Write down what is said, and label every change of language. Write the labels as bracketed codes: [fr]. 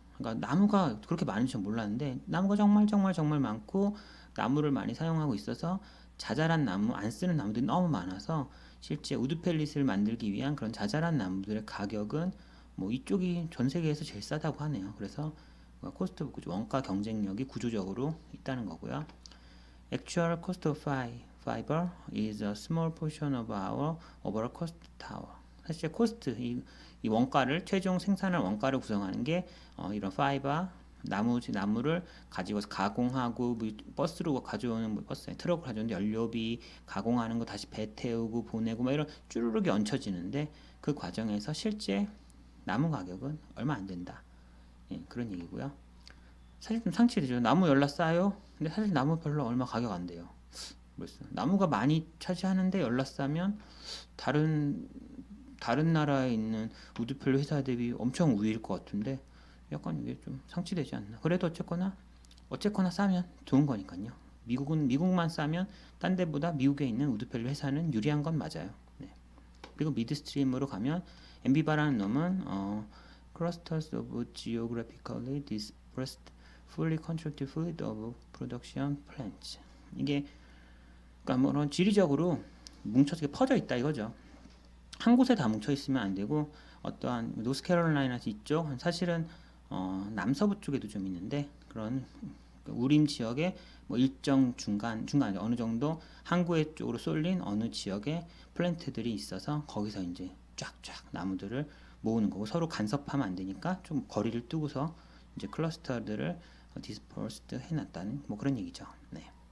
[ko] 그러니까 나무가 그렇게 많은지 전 몰랐는데 나무가 정말 많고 나무를 많이 사용하고 있어서 자잘한 나무 안 쓰는 나무들이 너무 많아서 실제 우드펠릿을 만들기 위한 그런 자잘한 나무들의 가격은 뭐 이쪽이 전 세계에서 제일 싸다고 하네요. 그래서 코스트 오브 원가 경쟁력이 구조적으로 있다는 거고요. [en] Actual cost of fiber is a small portion of our overall cost tower. [ko] 사실 코스트 이 원가를 최종 생산할 원가를 구성하는 게 이런 파이버 나무를 가지고서 가공하고 버스로 가져오는 트럭을 가져오는 연료비 가공하는 거 다시 배 태우고 보내고 막 이런 쭈루룩이 얹혀지는데 그 과정에서 실제 나무 가격은 얼마 안 된다. 예, 그런 얘기고요. 사실 좀 상치되죠. 나무 열라 싸요. 근데 사실 나무 별로 얼마 가격 안 돼요. 나무가 많이 차지하는데 열라 싸면 다른 나라에 있는 우드펠로 회사 대비 엄청 우위일 것 같은데 약간 이게 좀 상치되지 않나. 그래도 어쨌거나 싸면 좋은 거니까요. 미국만 싸면 딴 데보다 미국에 있는 우드펠로 회사는 유리한 건 맞아요. 네. 그리고 미드스트림으로 가면 MB바라는 놈은 [en] clusters of geographically dispersed fully contracted fluid of production plants. [ko] 이게 그러니까 뭐 지리적으로 뭉쳐서 퍼져 있다 이거죠. 한 곳에 다 뭉쳐 있으면 안 되고 어떠한 노스캐롤라이나 이쪽 사실은 남서부 쪽에도 좀 있는데 그런 우림 지역에 뭐 일정 중간 어느 정도 항구에 쪽으로 쏠린 어느 지역에 플랜트들이 있어서 거기서 이제 쫙쫙 나무들을 모으는 거고 서로 간섭하면 안 되니까 좀 거리를 두고서 이제 클러스터들을 디스퍼스드 해놨다는 뭐 그런 얘기죠. 네.